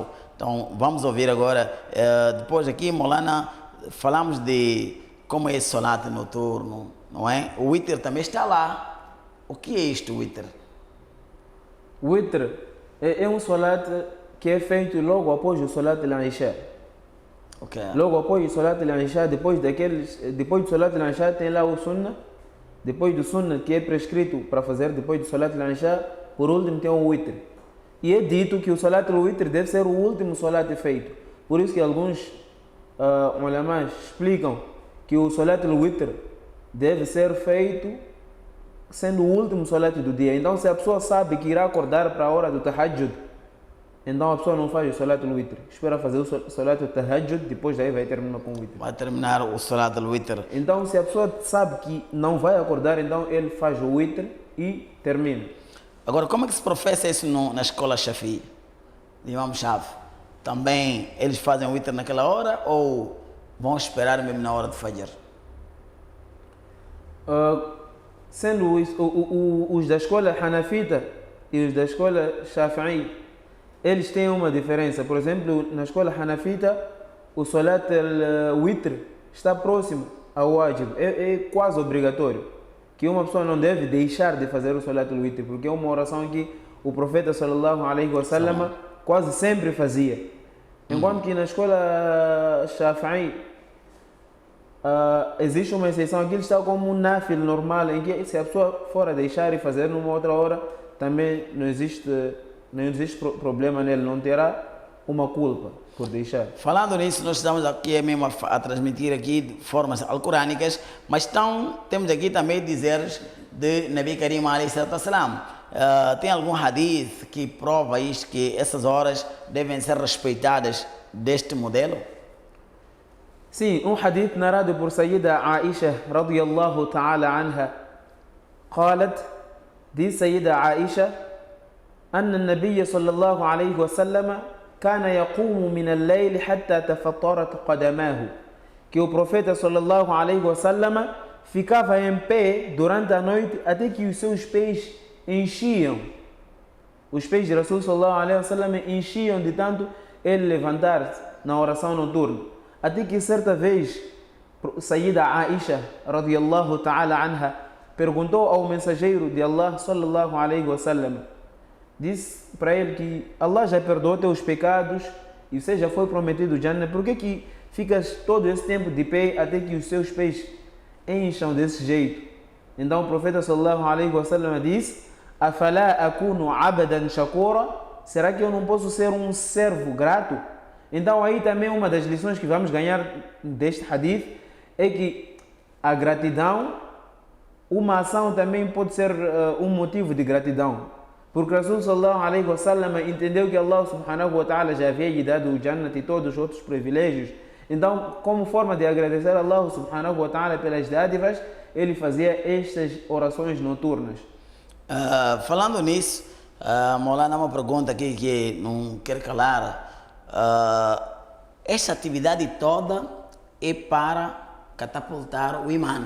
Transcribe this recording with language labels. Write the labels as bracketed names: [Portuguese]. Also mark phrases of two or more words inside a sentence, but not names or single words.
[Portuguese] Então vamos ouvir agora, depois aqui Molana, falamos de como é esse salat noturno, não é? O witr também está lá. O que é isto, o witr? O witr é um salat que é feito logo após o [Arabic] صلاة العشاء. [Portuguese] Ok. Logo após o [Arabic] صلاة العشاء, [Portuguese] depois do [Arabic] صلاة العشاء [Portuguese] tem lá o sunnah. Depois do sunnah que é prescrito para fazer depois do [Arabic] صلاة العشاء, [Portuguese] por último tem o witr. E é dito que o [Arabic] صلاة الوتر [Portuguese] deve ser o último salat feito. Por isso que alguns ulamás explicam que o [Arabic] صلاة الوتر [Portuguese] deve ser feito sendo o último salat do dia. Então, se a pessoa sabe que irá acordar para a hora do Tahajjud, então a pessoa não faz o [Arabic] صلاة الوتر. [Portuguese] Espera fazer o [Arabic] صلاة التهجد, [Portuguese] depois daí vai terminar com o witr. Vai terminar o [Arabic] صلاة الوتر. [Portuguese] Então, se a pessoa sabe que não vai acordar, então ele faz o witr e termina. Agora, como é que se professa isso na escola Shafi'i, de Imam Shafi? Também eles fazem o witr naquela hora ou vão esperar mesmo na hora de Fajr? Sendo os da escola Hanafita e os da escola Shafi'i, eles têm uma diferença. Por exemplo, na escola Hanafita, o [Arabic] صلاة الوتر [Portuguese] está próximo ao wajib, é quase obrigatório. Que uma pessoa não deve deixar de fazer o [Arabic] صلاة الوتر, [Portuguese] porque é uma oração que o profeta [Arabic] صلى الله عليه وسلم [Portuguese] quase sempre fazia. Enquanto que na escola Shafi'i existe uma exceção, aquilo está como um nafil normal, em que se a pessoa for a deixar e fazer numa outra hora, também não existe problema nele, não terá uma culpa por deixar. Falando nisso, nós estamos aqui mesmo a transmitir aqui de formas alcorânicas, mas temos aqui também dizeres de [Arabic] نبي كريم عليه الصلاة والسلام. [Portuguese] Tem algum hadith que prova isto, que essas horas devem ser respeitadas deste modelo? Sim, um hadith narrado por Sayyida Aisha [Arabic] رضي الله تعالى عنها. قالت دي سيدة عائشة أن النبي صلى الله عليه وسلم كان يقوم من الليل حتى تفطرت قدماه. [Portuguese] Que o profeta [Arabic] صلى الله عليه وسلم [Portuguese] ficava em pé durante a noite até que os seus pés enchiam. Os pés de Rasul [Arabic] صلى الله عليه وسلم [Portuguese] enchiam de tanto ele levantar-se na oração noturna. Até que certa vez Sayyida Aisha [Arabic] رضي الله تعالى عنها [Portuguese] perguntou ao mensageiro de Allah [Arabic] صلى الله عليه وسلم, [Portuguese] disse para ele que Allah já perdoou teus pecados e você já foi prometido Jannah, por que ficas todo esse tempo de pé até que os seus pés encham desse jeito? Então o profeta [Arabic] صلى الله عليه وسلم [Portuguese] disse: [Arabic] أفلا أكون عبدا شكورا? [Portuguese] Será que eu não posso ser um servo grato? Então aí também uma das lições que vamos ganhar deste hadith é que a gratidão, uma ação também pode ser um motivo de gratidão. Porque Rasul [Arabic] صلى الله عليه وسلم [Portuguese] entendeu que Allah [Arabic] سبحانه وتعالى [Portuguese] já havia lhe dado o Jannah e todos os outros privilégios. Então, como forma de agradecer a Allah [Arabic] سبحانه وتعالى [Portuguese] pelas dádivas, ele fazia estas orações noturnas. Falando nisso, Maulana, uma pergunta aqui que não quero calar. Esta atividade toda é para catapultar o imã.